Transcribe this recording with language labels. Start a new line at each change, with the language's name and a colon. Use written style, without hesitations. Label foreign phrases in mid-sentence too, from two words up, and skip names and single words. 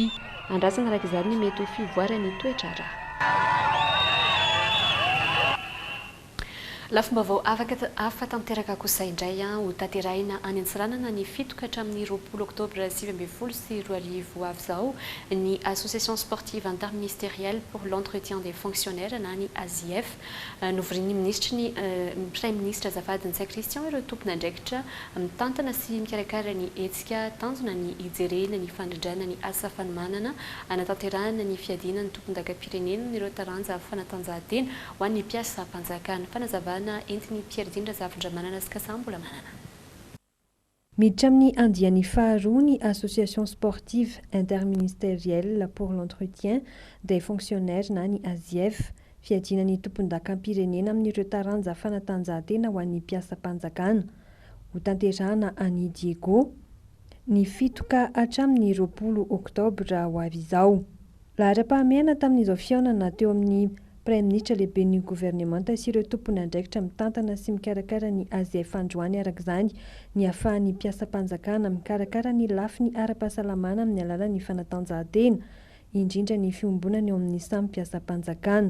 Malagasy: Andrasana araka izany ny mety ho fivoarany toetr'ara. Lafim-baovao afaka tanteraka kosa indray ho tanterahina any Antsiranana ny 7 hatramin'ny 20 oktobra 2020 sy 2020 avy izao ny
French: Association sportive interministérielle pour l'entretien des fonctionnaires
Malagasy: na ny ASIF novorian'ny ministra ny
French: Premier ministre
Malagasy: Azafady Ntsay Christian ireo tompon'andraikitra mitantana sy mikarakara ny hetsika tanjona ny ijerena ny fandrindrana ny asa fanomanana anatanterahana ny fiadinan'ny tompon-dakampirenena ireo taranja fanatanjahantena ho an'ny mpiasa mpanjakana fanazavana entiny Pierre Dindra Zafindramanana sy Kasambola manana. Miditra amin'ny andiany faharoa ny
French: Association sportive interministérielle pour l'entretien des fonctionnaires
Malagasy: na ny ASIF fiadina ny tompon-dakampirenena amin'ireo taranja fanatanjahantena ho an'ny mpiasa mpanjakana ho tanterahana any Diego ny 7 ka hatramin'ny 20 oktobra ho avy izao. Lahara-pahamehana tamin'izao fihaonana teo amin'ny
French: Premier ministre
Malagasy: lehibe ny gouvernemanta sy ireo tompony andraikitra mitantana sy mikarakara ny ASIF androany arak'izany ny ahafahan'ny mpiasa mpanjakana mikarakara ny lafiny ara-pahasalamana amin'ny alalan'ny fanatanjahantena indrindra ny fiombonany eo amin'ny samy mpiasa mpanjakana.